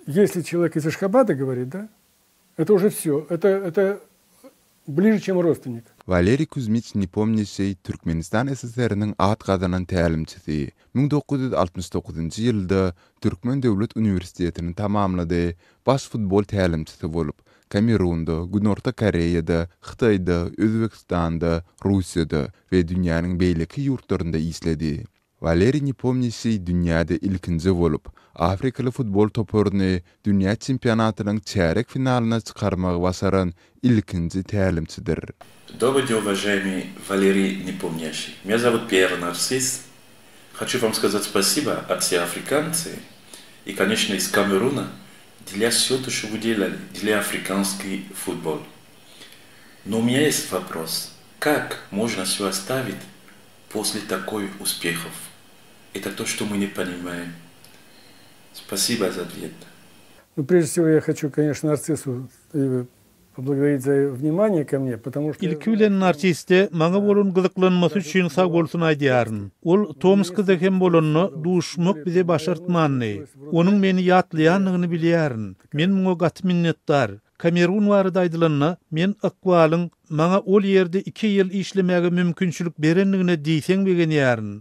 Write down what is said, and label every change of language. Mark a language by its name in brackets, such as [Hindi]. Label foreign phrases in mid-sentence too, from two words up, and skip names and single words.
[Russian] если человек из Ашхабада говорит, да, это уже все. Это ближе, чем родственник. [Turkmen] Valeri Kuzmich Nepomniachtchi Türkmenistan SSR'nin at gazanan tälimçisi. 1969-njy ýylda Türkmen Döwlet Üniversitetini tamamlady. Baş futbol tälimçisi bolup, Kamerunda, Günorta Koreýada, Hytaýda, Özbekistanda, Russiýada we dünýäniň beýleki ýurtlarynda isledi. Valeri Nepomniachtchi dünýäde ilkinji bolup, Afrikaly futbol topuryny dünýä çempionatynyň çärek finalyna çykarmagy basaran ilkinji tälimçidir. [Russian] Добрый день, уважаемый Валерий Непомнящий. Меня зовут Пьер Нарцисс. Хочу вам сказать спасибо от всех африканцев и, конечно, из Камеруна для всего, что вы делали для африканский футбол. Но у меня есть вопрос. Как можно все оставить после такой успехов? Это то, что мы не понимаем. Спасибо за ответ. Ну, прежде всего, я хочу, конечно, Нарциссу поблагодарить за внимание ко мне, потому что... [Turkmen] İlkülen Narcisse, maňa bolan gyzyklanmasy üçin sag bolsun aýdýaryn. Ol Tomskda hem bolanyny duşmak bize başartmandy. Onuň meni ýatlaýanyny bilýärin. Men muňa gat minnetdar. Kamerun barada aýdylanyna men akwalyň maňa ol ýerde 2 ýyl işlemäge mümkinçilik berenligine diýseň begenýärin.